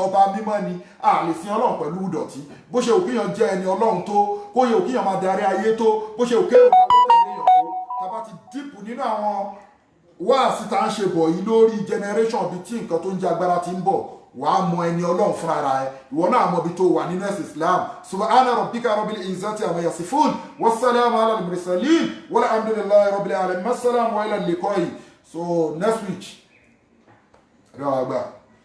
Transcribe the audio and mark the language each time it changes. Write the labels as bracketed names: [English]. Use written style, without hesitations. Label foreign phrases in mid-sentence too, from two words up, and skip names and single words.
[Yoruba] ọba mímọ́ ni a lè sin Ọlọ́run pẹ̀lú ìdọ̀tí bó ṣe òkèèyàn jẹ́ ẹni Ọlọ́run tó kó yẹ òkèèyàn máa darí ayé tó bó ṣe òkèèyàn máa gbọ́dọ̀ èèyàn tó tá bá ti dìpù nínú àwọn wáàsí tá ń ṣe bọ̀ yìí lórí generation bíi tí nǹkan tó ń jẹ́ agbára ti ń bọ̀ wàá mọ ẹni Ọlọ́run fún ara ẹ ìwọ náà mọ ibi tó wà nínú ẹ̀sìn Islam [Arabic] سبحان ربك رب العزة عما يصفون والسلام على المرسلين والحمد لله رب العالمين السلام وإلى اللقاء [English] so next week.